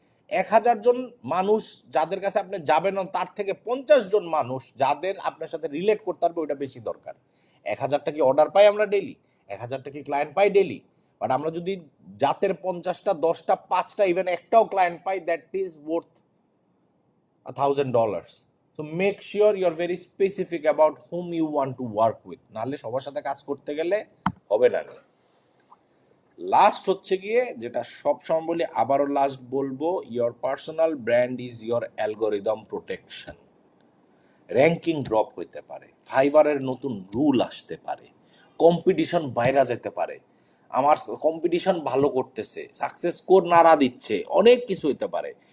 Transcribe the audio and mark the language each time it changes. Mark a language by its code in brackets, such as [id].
[bn] 1,000 জন মানুষ যাদের কাছে আপনি যাবেন না, তার থেকে 50 জন মানুষ যাদের আপনার সাথে রিলেট করতে পারবে, ওইটা বেশি দরকার। 1,000টা কি অর্ডার পাই আমরা ডেলি? 1,000টা কি ক্লায়েন্ট পাই ডেলি? বাট আমরা যদি জাতের 50টা, 10টা, 5টা, ইভেন একটাও client pi, [en] That is worth $1,000. So make sure you're very specific about whom you want to work with, [bn] নাহলে সবার সাথে কাজ করতে গেলে হবে না। লাস্ট হচ্ছে গিয়ে, যেটা সব সময় বলি, আবারও লাস্ট বলবো, [en] Your personal brand is your algorithm protection. [bn] Ranking drop হইতে পারে, ফাইবারের নতুন রুল আসতে পারে, কম্পিটিশন বাইরে যেতে পারে, আমার কম্পিটিশন ভালো করতেছে, সাকসেস স্কোর নাড়া দিচ্ছে, অনেক কিছু হইতে পারে।